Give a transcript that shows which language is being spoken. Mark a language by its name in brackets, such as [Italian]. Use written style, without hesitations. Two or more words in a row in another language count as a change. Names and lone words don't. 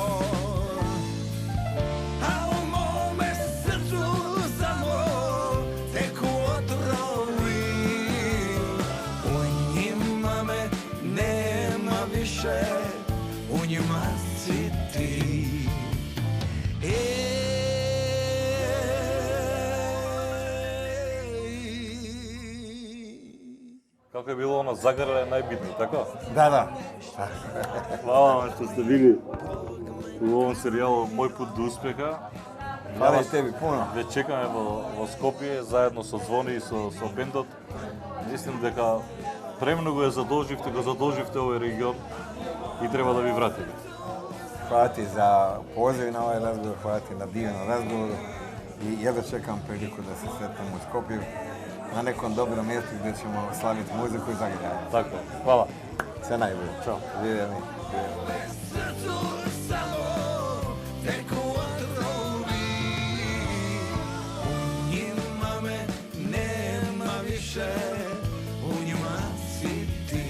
[Croatian] A u mome srcu samo teku otrovi, u njima me nema više, u njima si ti. [Macedonian] Како е било оно загарале најбитно, така? [Croatian] Da. [Serbian] Хвала вам што сте били у овом серијалу Мој пут до успеха. [Croatian] Hvala i tebi puno. [Macedonian] Ве чекаме во Скопје заедно со Звони и со бендот. Мислим дека премногу го задолживте овој регион и треба да ви вратиме. [Croatian] Hvala ti za poziv na ovaj razgovor, hvala ti na divnom razgovoru i jedva čekam priliku da se sretnemo u Skopju na nekom dobrom mjestu gdje ćemo slaviti muziku i zagrljavanje. Tako, hvala. Sve najbolje. Ćao. Živjeli. Srcu samo teku otrovi, u njima me nema više, u njima si ti.